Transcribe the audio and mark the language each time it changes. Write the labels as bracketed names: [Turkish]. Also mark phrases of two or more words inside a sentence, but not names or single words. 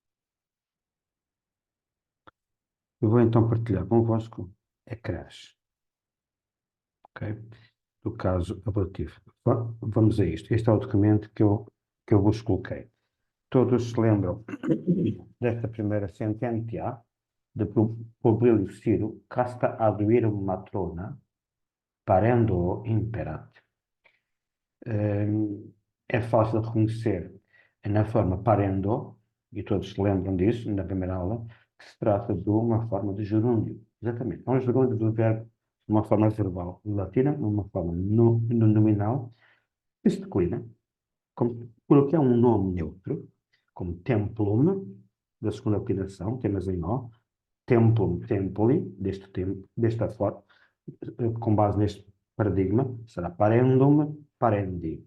[Portuguese] Eu vou então partilhar convosco ecrãs, ok? Do caso ablativo. Vamos a isto. Este é o documento que eu vos coloquei. Todos se lembram desta primeira sentença de Publio Ciro, [Latin] casta ad virum matrona, parendo imperat. [Portuguese] É fácil de reconhecer na forma parendo, e todos se lembram disso na primeira aula, que se trata de uma forma de gerúndio. Exatamente. É um gerúndio do verbo, uma forma verbal latina, uma forma nominal, que se declina por o que é um nome neutro, como templum, da segunda declinação, temas em O, [Latin] templum, templi, [Portuguese] desta forma, com base neste paradigma, será [Latin] parendum, parendi.